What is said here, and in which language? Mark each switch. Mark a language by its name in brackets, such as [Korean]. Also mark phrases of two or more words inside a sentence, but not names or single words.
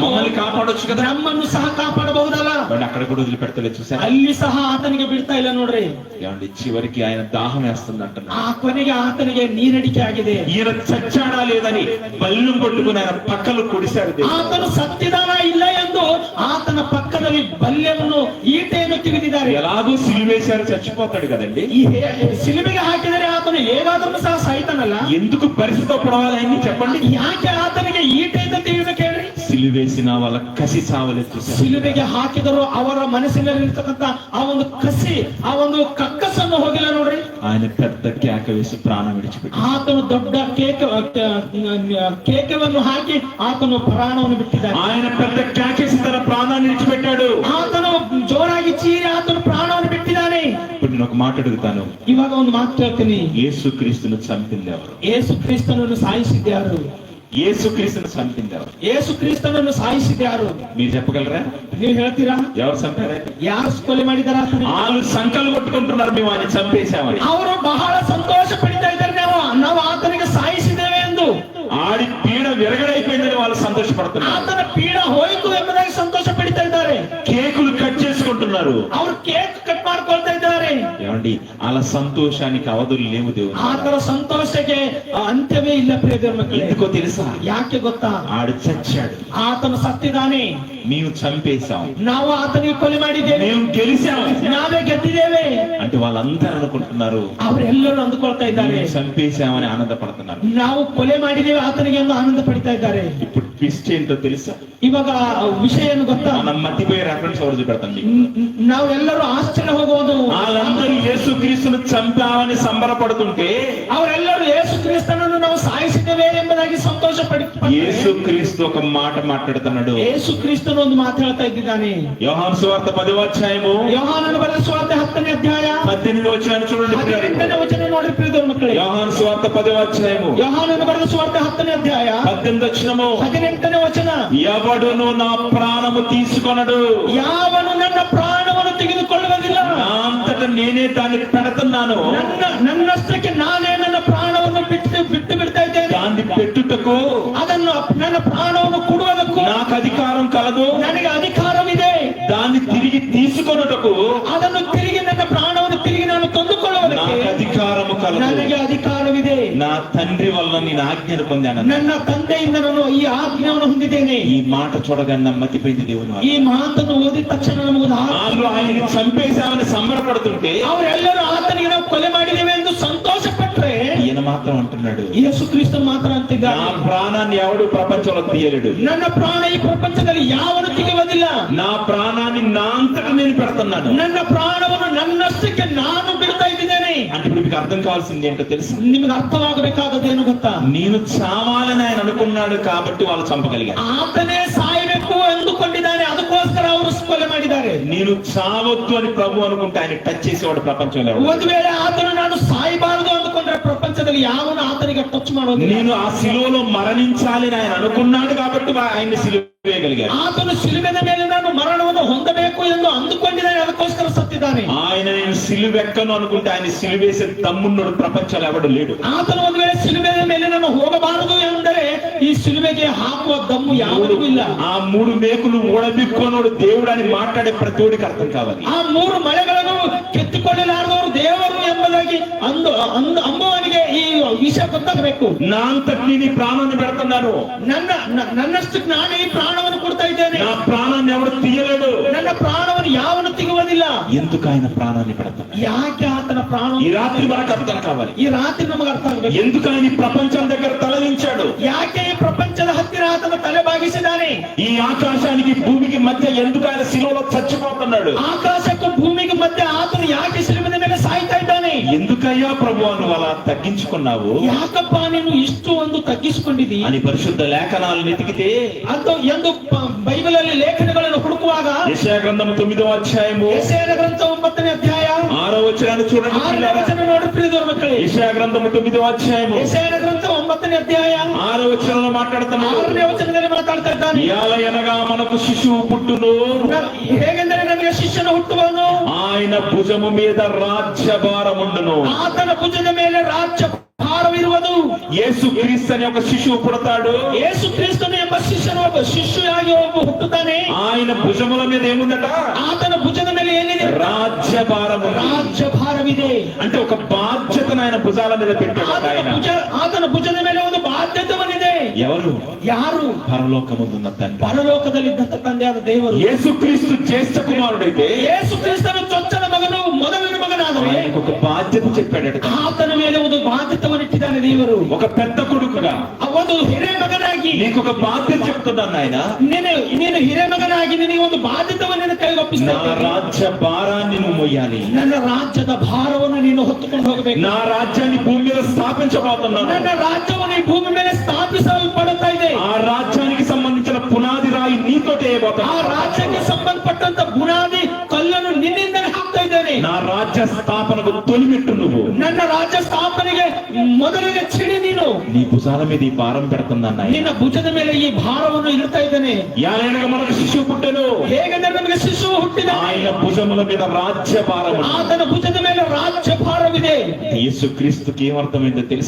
[Telugu] మమ్మల్ని కాపాడొచ్చు కదా. [Kannada] ನಮ್ಮನ್ನು ಸಹ ಕಾಪಾಡಬಹುದಲ್ಲ. [Telugu] అక్కడ కూడా వదిలిపెడతలేదు చూసారా? [Kannada] ಅಲ್ಲಿ ಸಹ ಆತನಿಗೆ ಬಿಡ್ತಾ ಇಲ್ಲ ನೋಡ್ರಿ. [Telugu] ఏమండి, చివరికి ఆయన దాహం వేస్తుంది అంటున్నారు. [Kannada] ಆ ಕೊನೆಗೆ ಆತನಿಗೆ ನೀರಡಿಕೆ ಆಗಿದೆ. [Telugu] ఈయన చచ్చాడా లేదని బల్లు పట్టుకుని ఆయన పక్కలు కొడిశాడు. [Kannada] ಆತನು ಸತ್ತಿದಾನ ಇಲ್ಲ ಎಂದು ಆತನ ಪಕ್ಕದಲ್ಲಿ ಬಲ್ಯವನ್ನು ಈಟೆಯನ್ನು ತಿವಿದಿದ್ದಾರೆ. [Telugu] ఎలాగో సిలువేశారు, చచ్చిపోతాడు కదండి. [Kannada] ಈ ಸಿಲುಬೆಗೆ ಹಾಕಿದರೆ ಆತನು ಹೇಗಾದರೂ ಸಹ ಸಾಯ್ತಾನಲ್ಲ. [Telugu] ఎందుకు పరిస్థితి పడవాలి ఆయన్ని చెప్పండి? [Kannada] ಯಾಕೆ ಆತನಿಗೆ ಈಟೆಯಿಂದ ತಿವಿಬೇಕು ಹೇಳ್ರಿ? [Telugu] సిలువేసిన వాళ్ళ కసి చావలేదు. [Kannada] ಸಿಲುಬೆಗೆ ಹಾಕಿದರು ಅವರ ಮನಸ್ಸಿನಲ್ಲಿರ್ತಕ್ಕಂಥ ಆ ಒಂದು ಕಸಿ, ಆ ಒಂದು ಕಕ್ಕಸನ್ನು ಹೋಗಿಲ್ಲ ನೋಡ್ರಿ. [Telugu] ఆయన పెద్ద కేక వేసి ప్రాణం విడిచిపెట్టాడు. [Kannada] ಆತನು ದೊಡ್ಡ ಕೇಕವನ್ನು ಹಾಕಿ ಆತನು ಪ್ರಾಣವನ್ನು ಬಿಟ್ಟಿದ್ದಾನೆ. [Telugu] ఆయన పెద్ద కేకేసి తన ప్రాణాన్ని విడిచిపెట్టాడు. [Kannada] ಆತನು ಜೋರಾಗಿ ಚೀರಿ ಆತನು ಪ್ರಾಣವನ್ನು ಬಿಟ್ಟಿದ್ದಾನೆ. [Telugu] ఇప్పుడు నేను ఒక మాట అడుగుతాను, [Kannada] ಇವಾಗ ಒಂದು ಮಾತು ಕೇಳ್ತೀನಿ. [Telugu] యేసుక్రీస్తును చంపింది ఎవరు? [Kannada] ಯೇಸು ಕ್ರಿಸ್ತನನ್ನು ಸಾಯಿಸಿದ್ಯಾರು? [Telugu] యేసుక్రీస్తును చంపింది ఎవరు? [Kannada] ಯೇಸು ಕ್ರಿಸ್ತನನ್ನು ಸಾಯಿಸಿದ್ಯಾರು? [Telugu] మీరు చెప్పగలరా? [Kannada] ನೀವು ಹೇಳ್ತೀರಾ? [Telugu] ఎవరు చంపారు? [Kannada] ಯಾರು ಕೊಲೆ ಮಾಡಿದಾರ? [Telugu] వాళ్ళు సంకలు కొట్టుకుంటున్నారు, మేము ఆయన చంపేశామని. [Kannada] ಅವರು ಬಹಳ ಸಂತೋಷ ಪಡಿತಾ ಇದ್ದಾರೆ, ನಾವು ಆತನಿಗೆ ಸಾಯಿಸಿದ್ದೇವೆ ಎಂದು. [Telugu] ఆడి పీడ విరగడైపోయిందని వాళ్ళు సంతోషపడుతున్నారు. [Kannada] ಆತನ ಪೀಡ ಹೋಯಿತು ಎಂಬುದಾಗಿ ಸಂತೋಷ ಪಡಿತಾ ಇದ್ದಾರೆ. [English] cakes cut [Telugu] చేసుకుంటున్నారు. [Kannada] ಅವರು [English] cake cut [Kannada] ಮಾಡ್ಕೊಳ್ತಾ ಇದ್ದಾರೆ. [Telugu] ఏమండి, అలా సంతోషానికి అవధులు లేవు దేవుడు. [Kannada] ಆತರ ಸಂತೋಷಕ್ಕೆ ಅಂತ್ಯವೇ ಇಲ್ಲ ಪ್ರಿಯ ದೇವರ ಮಕ್ಕಳೇ. [Telugu] ఎందుకో తెలుసా? [Kannada] ಯಾಕೆ ಗೊತ್ತಾ? [Telugu] ఆడు చచ్చాడు, [Kannada] ಆತನು ಸತ್ತಿದ್ದಾನೆ, [Telugu] మేము చంపేశాం, [Kannada] ನಾವು ಆತನಿಗೆ ಕೊಲೆ ಮಾಡಿದ್ದೇವೆ, [Telugu] మేము గెలిచాం [Kannada] ನಾವೇ ಗೆದ್ದಿದ್ದೇವೆ [Telugu] అంటే వాళ్ళందరూ అనుకుంటున్నారు. [Kannada] ಅವರೆಲ್ಲರೂ ಅಂದುಕೊಳ್ತಾ ಇದ್ದಾರೆ, [Telugu] మేము చంపేశామని ఆనందపడుతున్నారు. [Kannada] ನಾವು ಕೊಲೆ ಮಾಡಿದ್ದೇವೆ ಆತನಿಗೆ ಎಂದು ಆನಂದ ಪಡಿತಾ ಇದ್ದಾರೆ. [Telugu] ఇప్పుడు ట్విస్ట్ ఏంటో తెలుసా? [Kannada] ಇವಾಗ ವಿಷಯ ಏನು ಗೊತ್ತಾ? [Telugu] మనం మట్టిపోయే రెఫరెన్స్ ఎవరు చూపెడతండి. [Kannada] ನಾವೆಲ್ಲರೂ ಆಶ್ಚರ್ಯ ಹೋಗುವುದು, [Telugu] వాళ్ళందరూ యేసుక్రీస్తును చంపామని సంబరపడుతుంటే [Kannada] ಅವರೆಲ್ಲರೂ ಯೇಸು ಕ್ರಿಸ್ತನನ್ನು ನಾವು ಸಾಯಿಸಿದ್ದೇವೆ ಎಂಬುದಾಗಿ ಸಂತೋಷ [Telugu] యేసుక్రీస్తు ఒక మాట మాట్లాడుతున్నాడు. [Kannada] ಯೇಸು ಕ್ರಿಸ್ತನು ಒಂದು ಮಾತು ಹೇಳ್ತಾ ಇದ್ದಾನೆ. [Telugu] యోహాను సువార్త 10వ అధ్యాయము, [Kannada] ಯೋಹಾನನ ಬರೆದ ಸುವಾರ್ತೆ 10ನೇ ಅಧ್ಯಾಯ [Telugu] 18వ వచనాన్ని చూడండి. [Kannada] 18ನೇ ವಚನ ನೋಡಿ ಪ್ರಿಯ ದೇವರ ಮಕ್ಕಳೇ. [Telugu] యోహాను సువార్త 10వ అధ్యాయము, [Kannada] ಯೋಹಾನನ ಬರೆದ ಸುವಾರ್ತೆ 10ನೇ ಅಧ್ಯಾಯ [Telugu] 18వ వచనము, [Kannada] 18ನೇ ವಚನ. [Telugu] ఎవడును నా ప్రాణము తీసుకొనడు, [Kannada] ಯಾವನು ನನ್ನ ಪ್ರಾಣವನ್ನು ತೆಗೆದುಕೊಳ್ಳುವುದಿಲ್ಲ, [Telugu] నా అంతట నేనే దాన్ని పెడుతున్నాను, [Kannada] ನನ್ನಷ್ಟಕ್ಕೆ ನಾನೇ ನನ್ನ ಪ್ರಾಣವನ್ನು ಬಿಟ್ಟು ಬಿಡ್ತಾ ಇದ್ದೇನೆ, [Telugu] దాన్ని పెట్టుటకు [Kannada] ಅದನ್ನು ನನ್ನ ಪ್ರಾಣವನ್ನು ಕೊಡುವುದಕ್ಕೂ [Telugu] నాకు అధికారం కలదు, [Kannada] ನನಗೆ ಅಧಿಕಾರವಿದೆ, [Telugu] దాన్ని తిరిగి తీసుకొనుటకు [Kannada] ಅದನ್ನು ತಿರುಗಿ ನನ್ನ ಪ್ರಾಣವನ್ನು ತಿರುಗಿ ನಾನು ತಂದುಕೊಳ್ಳುವುದಕ್ಕೆ [Telugu] నాకు అధికారము కలదు, [Kannada] ನನಗೆ ಅಧಿಕಾರವಿದೆ, [Telugu] నా తండ్రి వల్ల నేను ఆజ్ఞను పొందాను. [Kannada] ನನ್ನ ತಂದೆಯಿಂದ ನಾನು ಈ ಆಜ್ಞೆಯನ್ನು ಹೊಂದಿದ್ದೇನೆ. [Telugu] ఈ మాట చూడగానే నా మతిపోయింది దేవుని వాక్యం. [Kannada] ಈ ಮಾತನ್ನು ಓದಿದ ತಕ್ಷಣ ನಮಗೆ [Telugu] వాళ్ళు ఆయన్ని చంపేశామని సంబరపడుతుంటే [Kannada] ಅವರೆಲ್ಲರೂ ಆತನಿಗೆ ನಾವು ಕೊಲೆ ಮಾಡಿದ್ದೇವೆ ಎಂದು ಸಂತೋಷ ಪಟ್ಟರೆ, [Telugu] ఈయన మాత్రం అంటున్నాడు, [Kannada] ಯೇಸು ಕ್ರಿಸ್ತನು ಮಾತ್ರ ಅಂತಿದ್ದಾನೆ, [Telugu] నా ప్రాణాన్ని ఎవడు ప్రపంచంలో తీయలేడు, [Kannada] ನನ್ನ ಪ್ರಾಣ ಈ ಪ್ರಪಂಚದಲ್ಲಿ ಯಾವನು ತೆಗೆಯುವುದಿಲ್ಲ, [Telugu] నా ప్రాణాన్ని నా అంతటా నేను పెడుతున్నాను. [Kannada] ನನ್ನ ಪ್ರಾಣವನ್ನು ನನ್ನಷ್ಟಕ್ಕೆ ನಾನು ಬಿಡ್ತಾ ಇದ್ದೇನೆ. [Telugu] అంటే ఇప్పుడు మీకు అర్థం కావాల్సింది ఏంటో తెలుసు? [Kannada] ನಿಮಗೆ ಅರ್ಥವಾಗಬೇಕಾದದೇನು ಗೊತ್ತಾ? [Telugu] నేను చావాలని ఆయన అనుకున్నాడు కాబట్టి వాళ్ళు చంపగలిగారు. [Kannada] ಆತನೇ ಸಾಯಬೇಕು ಎಂದುಕೊಂಡಿದ್ದಾನೆ, ಅದಕ್ಕೋಸ್ಕರ ಅವರು ಕೊಲೆ ಮಾಡಿದ್ದಾರೆ. [Telugu] నేను చావొద్దు అని ప్రభు అనుకుంటే ఆయన టచ్ చేసేవాడు ప్రపంచంలో ఎవడు? [Kannada] ಒಂದು ವೇಳೆ ಆತನು ನಾನು ಸಾಯಬಾರದು ಅಂದುಕೊಂಡ್ರೆ ಪ್ರಪಂಚದಲ್ಲಿ ಯಾವನು ಆತನಿಗೆ ಟಚ್ ಮಾಡೋದು. [Telugu] నేను ఆ శిలువలో మరణించాలని ఆయన అనుకున్నాడు కాబట్టి ఆయన్ని సిలువేయగలిగారు. [Kannada] ಆತನು ಶಿಲುಬೆಯ ಮೇಲೆ ನಾನು ಮರಣವನ್ನು ಹೊಂದಬೇಕು ಎಂದು ಅಂದುಕೊಂಡಿದ್ದಾನೆ, ಅದಕ್ಕೋಸ್ಕರ ಸತ್ತಿದ್ದಾನೆ. [Telugu] ఆయన నేను సిలువెక్కను అనుకుంటే ఆయన సిలువేసే దమ్మున్నోడు ప్రపంచంలో ఎవడు లేడు. [Kannada] ಆತನು ಒಂದು ವೇಳೆ ಶಿಲುಬೆಯ ಮೇಲೆ ನಾನು ಹೋಗಬಾರದು ಎಂದರೆ ಈ ಶಿಲುಬೆಗೆ ಹಾಕುವ ದಮ್ಮು ಯಾವುದೂ ಇಲ್ಲ. [Telugu] ఆ 3 మేకులు ఊడబిక్కోనోడు దేవుడు అని మాట్లాడే ప్రతివాడికి అర్థం కావాలి. [Kannada] ಆ 3 ಮಳೆಗಳನ್ನು కెత్తుಕೊಳ್ಳಲಾರದವರು ದೇವರು ಎಂಬುದಾಗಿ ಅಂಬುವನಿಗೆ ಈ ವಿಷಯ ಗೊತ್ತಾಗಬೇಕು. [Telugu] నా అంతటి నీ ప్రాణాన్ని పెడుతున్నాను, [Kannada] ನನ್ನಷ್ಟು ನಾನು ಈ ಪ್ರಾಣವನ್ನು ಕೊಡ್ತಾ ಇದ್ದೇನೆ. [Telugu] నా ప్రాణాన్ని ఎవడు తీయలేడు. [Kannada] ನನ್ನ ಪ್ರಾಣವನ್ನು ಯಾವನು ತೆಗೆಯುವುದಿಲ್ಲ. [Telugu] ఎందుకు ఆయన ప్రాణాన్ని పెడతాడు? [Kannada] ಯಾಕೆ ಆತನ ಪ್ರಾಣ? [Telugu] ఈ రాత్రి మనకు అర్థం కావాలి. [Kannada] ಈ ರಾತ್ರಿ ನಮಗೆ ಅರ್ಥ ಆಗಬೇಕು. [Telugu] ఎందుకు ఆయన ఈ ప్రపంచం దగ్గర తలదించాడు? [Kannada] ಯಾಕೆ ಈ ಪ್ರಪಂಚದ ಹತ್ತಿರ ಆತನ ತಲೆ ಬಾಗಿಸಿದ್ದಾನೆ? [Telugu] ఈ ఆకాశానికి భూమికి మధ్య ఎందుకు ఆయన శిలువలో చచ్చిపోతున్నాడు? [Kannada] ಆಕಾಶಕು ಭೂಮಿಕಿ ಮಧ್ಯ ಆತನು ಯಾಕೆ ಶಿಲುಬೆಯ ಮೇಲೆ ಸಾಯ್ತಾ ಇದ್ದಾನೆ? [Telugu] ఎందుకయ్యా ప్రభు నువ్వు అలా తగ్గించుకున్నావు? [Kannada] ಯಾಕಪ್ಪ ನೀನು ಇಷ್ಟು ಒಂದು ತಗ್ಗಿಸಿಕೊಂಡಿದ್ದೀ [Telugu] అని పరిశుద్ధ లేఖనాలను వెతికితే [Kannada] ಅದು ಎಂದು ಬೈಬಲ್ ಅಲ್ಲಿ ಲೇಖನಗಳನ್ನು ಹುಡುಕುವಾಗ [Telugu] యెషయా గ్రంథం 9వ అధ్యాయము [Kannada] ಯೆಶಾಯ ಗ್ರಂಥ 9ನೇ ಅಧ್ಯಾಯ [Telugu] 6వ వచనాన్ని చూడండి. [Kannada] 6ನೇ ವಚನ ನೋಡಿ ಪ್ರಿಯರ ಮಕ್ಕಳೇ. [Telugu] యెషయా గ్రంథం 9వ అధ్యాయము [Kannada] ಯೆಶಾಯ ಗ್ರಂಥ 9ನೇ ಅಧ್ಯಾಯ [Telugu] 6వ వచనంలో మాట్లాడుతున్నాడు. [Kannada] 6ನೇ ವಚನದಲ್ಲಿ ಮಾತಾಡ್ತಾ ಇದ್ದಾನೆ. [Telugu] ఎలాగనగా మనకు శిశువు పుట్టును, [Kannada] ಹೇಗೆಂದರೆ ನಮಗೆ ಶಿಷ್ಯನ ಹುಟ್ಟುವನು, [Telugu] ఆయన భుజము మీద రాజ్యభారముండును. [Kannada] ಆತನ ಭುಜದ ಮೇಲೆ ರಾಜ್ಯ ಭಾರವಿರುವುದು. [Telugu] యేసు క్రీస్తు అనే ఒక శిశువు పుడతాడు. [Kannada] ಯೇಸು ಕ್ರಿಸ್ತನು ಎಂಬ ಶಿಷ್ಯನು ಒಬ್ಬ ಶಿಷ್ಯನಾಗಿ ಒಬ್ಬ ಹುಟ್ಟುತ್ತಾನೆ. [Telugu] ఆయన భుజముల మీద ఏముందట? [Kannada] ಆತನ ಭುಜದ ಮೇಲೆ ಏನಿದೆ? [Telugu] రాజ్యభారము. [Kannada] ರಾಜ್ಯಭಾರವಿದೆ. [Telugu] అంటే ఒక బాధ్యతను ఆయన భుజాల మీద పెట్టాడు ఆయన. [Kannada] ಆತನ ಭುಜದ ಮೇಲೆ ಒಂದು ಬಾಧ್ಯತೆವನಿದೆ. [Telugu] ఎవరు? [Kannada] ಯಾರು? [Telugu] పరలోకమందున్న తండ్రి. [Kannada] ಪರಲೋಕದಲ್ಲಿದ್ದಂತ ತಂದೆಯಾದ ದೇವರು. [Telugu] యేసు క్రీస్తు జ్యేష్ఠ కుమారుడైతే, [Kannada] ಯೇಸು ಕ್ರಿಸ್ತನು ಚೊಚ್ಚಲ ಮಗನು, ಮೊದಲನೇ ಮಗನಾದರೆ [Telugu] ఆయనకు ఒక బాధ్యత చెప్పాడట. [Kannada] ಆತನ ಮೇಲೆ ಒಂದು ಬಾಧ್ಯತೆಯನ್ನು ಇಟ್ಟಿದ್ದಾನೆ ದೇವರು. [Telugu] ఒక పెద్ద కొడుకుగా, [Kannada] ಒಂದು ಹಿರೇ ಮಗನಾಗಿ [Telugu] నీకు ఒక బాధ్యత చెప్తున్నాను ఆయన. [Kannada] ನೀನು ಹಿರೇ ಮಗನಾಗಿ ನಿನಗೆ ಒಂದು ಬಾಧ್ಯತೆಯನ್ನು ಕೈಗೊಪ್ಪಿಸ್ತಾ [Telugu] నా రాజ్య భారాన్ని నువ్వు మొయ్యాలి. [Kannada] ನನ್ನ ರಾಜ್ಯದ ಭಾರವನ್ನು ನೀನು ಹೊತ್ತುಕೊಂಡು ಹೋಗಬೇಕು. [Telugu] నా రాజ్యాన్ని భూమి మీద స్థాపించబోతున్నాను. [Kannada] ನನ್ನ ರಾಜ್ಯವನ್ನು ಈ ಭೂಮಿ ಮೇಲೆ ಸ್ಥಾಪಿಸಲ್ಪಡುತ್ತಾ ಇದೆ. [Telugu] ఆ రాజ్యానికి సంబంధించిన పునాది రాయి నీతోటే [Kannada] ಆ [Telugu] వేయబోతున్నాను. [Kannada] ರಾಜ್ಯಕ್ಕೆ ಸಂಬಂಧಪಟ್ಟಂತ ಬುನಾದಿ ಕಲ್ಲನ್ನು ನಿನ್ನಿಂದಲೇ ಹಾಕ್ತಾ ಇದ್ದೇನೆ. [Telugu] నా రాజ్య స్థాపనకు తొలిమెట్టు నువ్వు. [Kannada] ನನ್ನ ರಾಜ್ಯ ಸ್ಥಾಪನೆಗೆ ಮೊದಲಿಗೆ ಚಿಡಿ ನೀನು. [Telugu] నీ భుజాల మీద ఈ భారం పెడుతున్నాను ఆయన. [Kannada] ನಿನ್ನ ಭುಜದ ಮೇಲೆ ಈ ಭಾರವನ್ನು ಇಡ್ತಾ ಇದ್ದೇನೆ. [Telugu] యాలనగా మనకు శిశువు పుట్టెను. [Kannada] ಹೇಗೆಂದರೆ ನಮಗೆ ಶಿಶು ಹುಟ್ಟಿದ. [Telugu] ఆయన భుజముల మీద రాజ్య భారము. [Kannada] ಆತನ ಭುಜದ ಮೇಲೆ ರಾಜ್ಯ ಭಾರವಿದೆ. [Telugu] యేసు క్రీస్తుకి ఏమర్థమైందో తెలుసు?